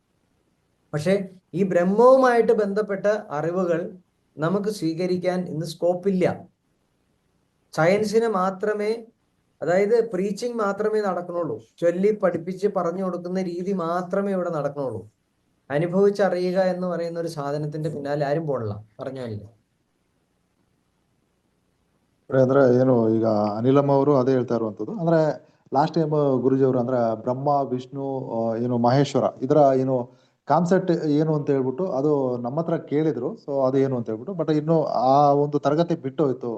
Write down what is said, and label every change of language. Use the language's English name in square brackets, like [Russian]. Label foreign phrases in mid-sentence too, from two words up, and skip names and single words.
[Malayalam] പക്ഷെ ഈ ബ്രഹ്മവുമായിട്ട് ബന്ധപ്പെട്ട അറിവുകൾ നമുക്ക് സ്വീകരിക്കാൻ ഇന്ന് സ്കോപ്പില്ല. സയൻസിന് മാത്രമേ, അതായത് പ്രീച്ചിങ് മാത്രമേ നടക്കണുള്ളൂ. ചൊല്ലി പഠിപ്പിച്ച് പറഞ്ഞു കൊടുക്കുന്ന രീതി മാത്രമേ ഇവിടെ നടക്കണുള്ളൂ. അനുഭവിച്ചറിയുക എന്ന് പറയുന്ന ഒരു സാധനത്തിന്റെ പിന്നാലെ ആരും പോണില്ല. പറഞ്ഞാലില്ല. [Kannada] ಅಂದ್ರೆ ಏನು ಈಗ ಅನಿಲಮ್ಮ ಅವರು ಅದೇ ಹೇಳ್ತಾ ಇರುವಂತದ್ದು. ಅಂದ್ರೆ [English] last time [Kannada] ಗುರುಜಿ ಅವರು ಅಂದ್ರೆ ಬ್ರಹ್ಮ ವಿಷ್ಣು ಏನು ಮಹೇಶ್ವರ ಇದರ ಏನು ಕಾನ್ಸೆಪ್ಟ್ ಏನು ಅಂತ ಹೇಳ್ಬಿಟ್ಟು ಅದು ನಮ್ಮ ಹತ್ರ ಕೇಳಿದ್ರು. ಸೊ ಅದು ಏನು ಅಂತ ಹೇಳ್ಬಿಟ್ಟು, ಬಟ್ ಇನ್ನು ಆ ಒಂದು ತರಗತಿ ಬಿಟ್ಟು ಹೋಯ್ತು.